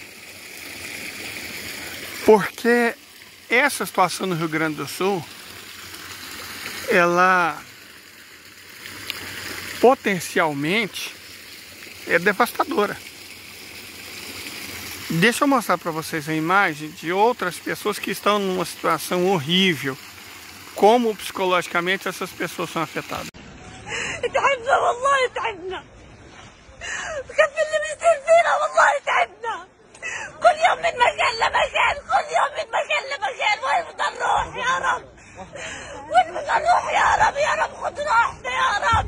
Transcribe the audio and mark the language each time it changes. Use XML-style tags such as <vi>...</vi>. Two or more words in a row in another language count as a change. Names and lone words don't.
<pt>Porque essa situação no Rio Grande do Sul, ela potencialmente é devastadora. Deixa eu mostrar para vocês a imagem de outras pessoas que estão numa situação horrível. Como psicologicamente essas pessoas são afetadas.</pt> <ar>تعبنا والله تعبنا. كيف اللي بيصير فينا والله تعبنا. كل يوم من مكان لمكان، كل يوم من مكان لمكان، وين بدنا نروح يا رب؟ وين بدنا نروح يا رب؟ يا رب خذ راحتنا يا رب.</ar>